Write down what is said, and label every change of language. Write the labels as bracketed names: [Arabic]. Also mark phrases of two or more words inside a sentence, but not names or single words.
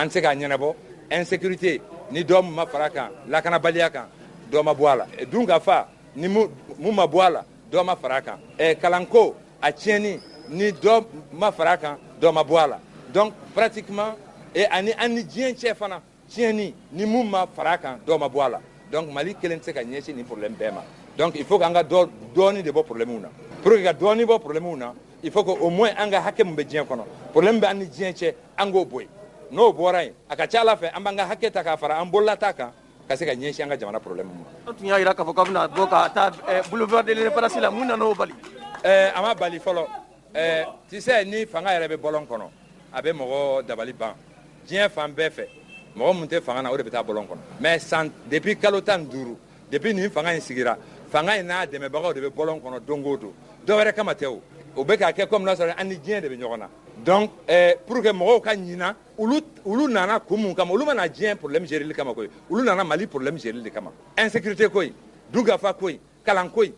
[Bambara] tɛ se k'a ɲɛnabɔ insécurité ni dɔ ma fara a kan lakanabaliya kan dɔ ma bɔ a la dun ka fa ni mun ma bɔ a la dɔ ma fara a kan kalanko a tiɲɛni ni dɔ ma fara a kan dɔ ma bɔ a la [French] donc pratiquement [Bambara] ani diɲɛ cɛ fana tiɲɛni ni mun ma fara a kan dɔ ma bɔ a la donc mali kelen tɛ se ka ɲɛsin nin problème bɛɛ ma donc [French] il faut que [Bambara] an ka dɔɔni de bɔ problème na [French] pour que [Bambara] ka dɔɔni bɔ problème na [French] il faut que au moins [Bambara] an ka hakɛ min bɛ diɲɛ kɔnɔ problème bɛ an ni diɲɛ cɛ an k'o bɔ yen n'o bɔra yen a ka ca ala fɛ an b'an ka hakɛ ta k'a fara an bolola ta kan ka se ka ɲɛsin an ka jamana problème ma. an tun y'a jira k'a fɔ k'a bɛna bɔ ka taa boulevard de l'indépendance la mun nana o bali. a ma bali fɔlɔ [French] tu sais [Bambara] ni fanga yɛrɛ bɛ bɔlɔn kɔnɔ a bɛ mɔgɔ dabali ban diɲɛ fan bɛɛ fɛ mɔgɔ min tɛ fanga na o de bɛ taa bɔlɔn kɔnɔ [French] mais depuis [Bambara] kalo 15 depuis nin fanga in sigira fanga in n'a dɛmɛbagaw de bɛ bɔlɔn kɔnɔ don o don dɔ wɛrɛ kama tɛ o bɛ k'a kɛ comme n'a sɔrɔ an ni diɲɛ de bɛ ɲɔgɔn na [French] donc pour que [Bambara] mɔgɔw ka ɲina olu nana kun mun kama olu ma na diɲɛ problème gérili kama koyi olu nana mali problème gérili de kama insécurité koyi dunkafa koyi kalan koyi